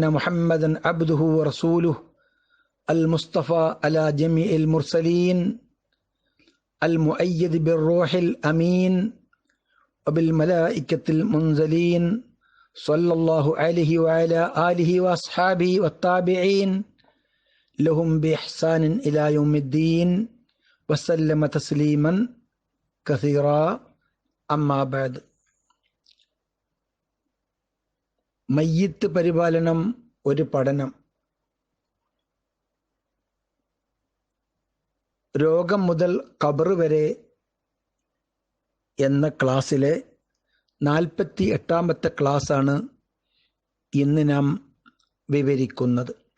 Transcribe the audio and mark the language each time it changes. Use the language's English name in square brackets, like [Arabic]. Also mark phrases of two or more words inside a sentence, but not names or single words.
[Arabic] محمدا عبده ورسوله المصطفى على جميع المرسلين، المؤيد بالروح الأمين وبالملائكة المنزلين، صلى الله عليه وعلى آله وأصحابه والتابعين لهم بإحسان إلى يوم الدين، وسلم تسليما كثيرا. أما بعد. [Malayalam] മയ്യിത്ത് പരിപാലനം ഒരു പഠനം. രോഗം മുതൽ ഖബർ വരെ എന്ന ക്ലാസ്സിലെ 48ാമത്തെ ക്ലാസ്സാണ് ഇന്ന് നാം വിവരിക്കുന്നത്.